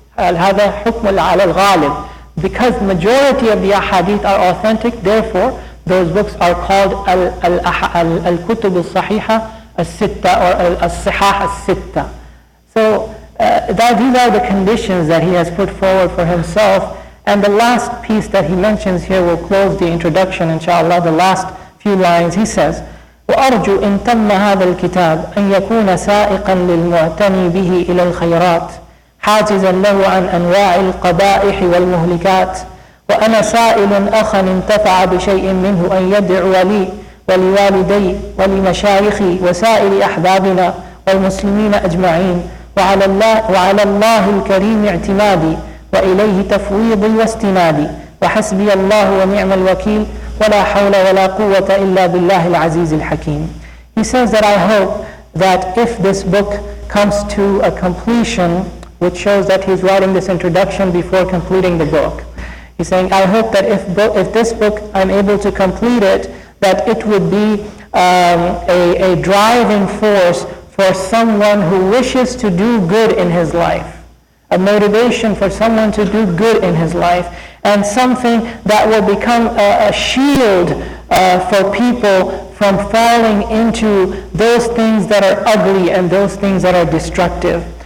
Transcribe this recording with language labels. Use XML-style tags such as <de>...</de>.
<ar>هذا حكم على الغالب.</ar> <en>Because majority of the ahadith are authentic, therefore, those books are called al-kutub al-sahiha as-sitta or as-sahah as-sitta. So these are the conditions that he has put forward for himself. And the last piece that he mentions here will close the introduction, inshallah, the last few lines. He says,</en> <ar>وأرجو إن تم هذا الكتاب أن يكون سائقا للمعتني به إلى الخيرات حاجزا له عن أنواع القبائح والمهلكات وأنا سائل أخا انتفع بشيء منه أن يدعو لي ولوالدي ولمشايخي وسائر أحبابنا والمسلمين أجمعين وعلى الله الكريم اعتمادي وإليه تفويضي واستنادي وحسبي الله ونعم الوكيل ولا حول ولا قوة إلا بالله العزيز الحكيم.</ar> <en>He says that I hope that if this book comes to a completion, which shows that he's writing this introduction before completing the book. He's saying, I hope that if this book I'm able to complete it, that it would be a driving force for someone who wishes to do good in his life, a motivation for someone to do good in his life, and something that will become a shield for people from falling into those things that are ugly and those things that are destructive.</en>